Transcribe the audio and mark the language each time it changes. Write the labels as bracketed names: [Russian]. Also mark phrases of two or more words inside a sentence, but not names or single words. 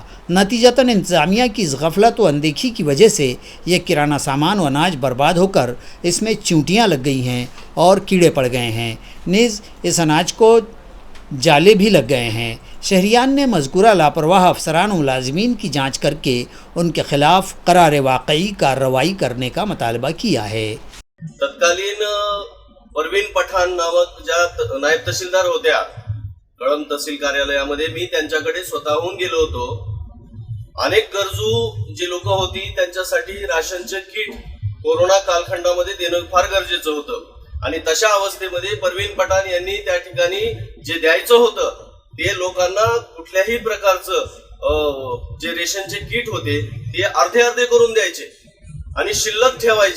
[Urdu] نتیجتاً انتظامیہ کی اس غفلت و اندیکھی کی وجہ سے یہ کرانہ سامان و اناج برباد ہو کر اس میں چونٹیاں لگ گئی ہیں اور کیڑے پڑ گئے ہیں، نیز اس اناج کو جالے بھی لگ گئے ہیں۔ شہریان نے مذکورہ لاپرواہ افسران و ملازمین کی جانچ کر کے ان کے خلاف قرار واقعی کارروائی کرنے کا مطالبہ کیا ہے۔ [Marathi] तत्कालीन परवीन पठाण नामक ज्या नायब तहसीलदार होत्या कळंब तहसील कार्यालयामध्ये मी त्यांच्याकडे स्वतःहून गेलो होतो। अनेक गरजू जी लोक होती त्यांच्यासाठी राशनचे किट कोरोना कालखंडामध्ये देणं फार गरजेचं होतं आणि तशा अवस्थेमध्ये परवीन पठाण यांनी त्या ठिकाणी जे द्यायचं होतं ते लोकांना कुठल्याही प्रकारचं जे रेशनचे किट होते ते अर्धे अर्धे करून द्यायचे आणि शिल्लक ठेवायचे।